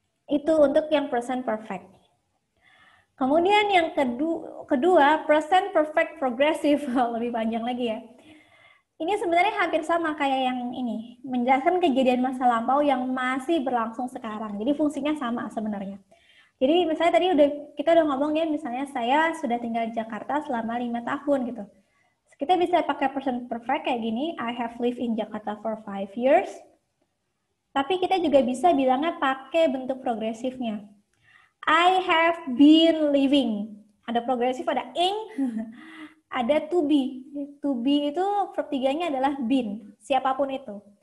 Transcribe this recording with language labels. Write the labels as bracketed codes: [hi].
[id] Itu untuk yang present perfect. Kemudian yang kedua present perfect progressive, lebih panjang lagi ya. Ini sebenarnya hampir sama kayak yang ini, menjelaskan kejadian masa lampau yang masih berlangsung sekarang. Jadi fungsinya sama sebenarnya. Jadi misalnya tadi kita udah ngomong ya, misalnya saya sudah tinggal di Jakarta selama 5 tahun gitu. Kita bisa pakai present perfect kayak gini, [en] I have lived in Jakarta for 5 years. [id] Tapi kita juga bisa bilangnya pakai bentuk progresifnya. [en] I have been living. [id] Ada progresif, ada ing, ada to be. To be itu verb 3-nya adalah been, siapapun itu.